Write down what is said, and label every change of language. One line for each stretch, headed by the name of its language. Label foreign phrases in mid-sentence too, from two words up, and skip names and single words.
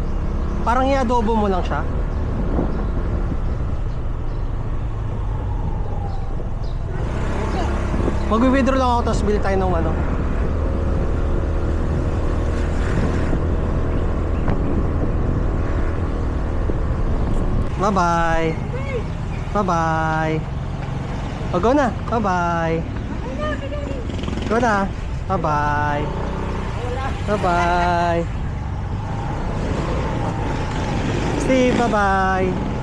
Filipino: Parang i-adobo mo lang siya. Magwi-withdraw lang ako, tapos bili tayo ng ano. Bye-bye. Bye-bye. O, go na. Bye-bye. Go na. Bye-bye. Bye-bye. Steve, bye-bye.